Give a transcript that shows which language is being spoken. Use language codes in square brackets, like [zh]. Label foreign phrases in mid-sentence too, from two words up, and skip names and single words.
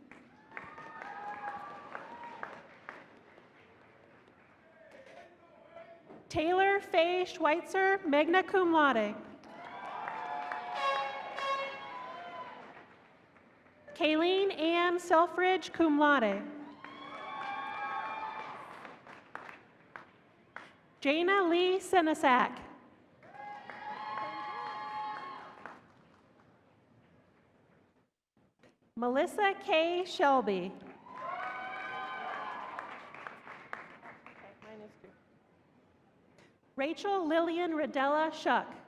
[en] Taylor Faye Schweitzer, [la] magna cum laude. [en] Kayleen Ann Selfridge, [la] cum laude. [en] Jana Lee Senesac. Melissa K. Shelby. Rachel Lillian Radella Shuck.